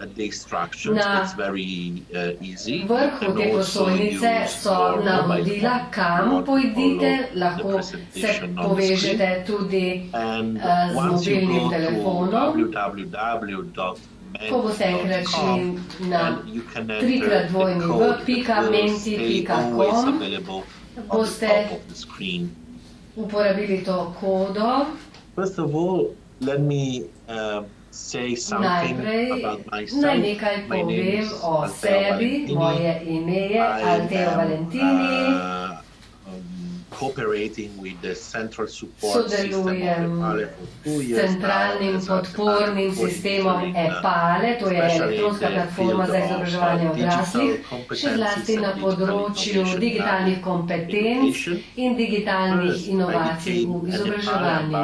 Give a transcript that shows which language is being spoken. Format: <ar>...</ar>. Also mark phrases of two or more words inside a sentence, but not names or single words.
<sl>Na vrhu te prosojnice so navodila, kam pojdite, lahko se povežete tudi z mobilnim telefonom. Ko boste enkrat šli na www.menti.com, boste uporabili to kodo.</sl> <en>First of all, let me say something about myself.</en> <sl>Naj nekaj povem o sebi. Moje ime je Alteo Valentini. Sodelujem s centralnim podpornim sistemom EPALE, to je elektronska platforma za izobraževanje odraslih, še zlasti na področju digitalnih kompetenc in digitalnih inovacij v izobraževanju.</sl>